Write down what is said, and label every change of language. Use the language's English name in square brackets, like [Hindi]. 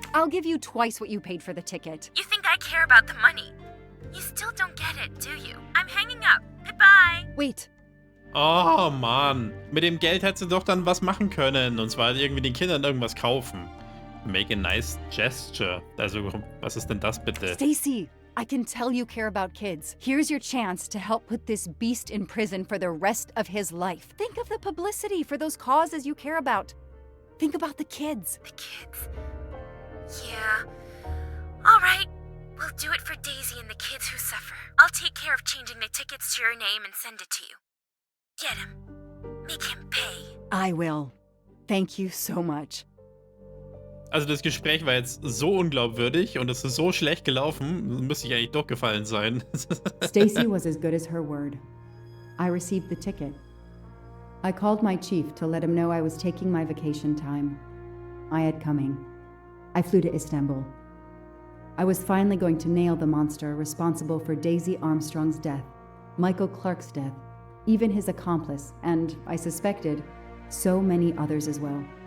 [English] I'll give you twice what you paid for the ticket. You think I care about the money? You still don't get it, do you? I'm hanging up. Goodbye. Wait, [German] Oh, Mann. Mit dem Geld hättest du doch dann was machen können. Und zwar irgendwie den Kindern irgendwas kaufen. [English] Make a nice gesture. [German] Also, was ist denn das bitte? [English] Stacy, I can tell you care about kids. Here's your chance to help put this beast in prison for the rest of his life. Think of the publicity for those causes you care about. Think about the kids. The kids. Yeah. All right. We'll do it for Daisy and the kids who suffer. I'll take care of changing the tickets to your name and send it to you. Get him. Make him pay. I will. Thank you so much. [German] Also das Gespräch war jetzt so unglaubwürdig und es ist so schlecht gelaufen, müsste ich eigentlich durchgefallen sein. [English] Stacy was as good as her word. I received the ticket. I called my chief to let him know I was taking my vacation time. I had coming. I flew to Istanbul. I was finally going to nail the monster responsible for Daisy Armstrong's death, Michael Clark's death, even his accomplice, and, I suspected, so many others as well.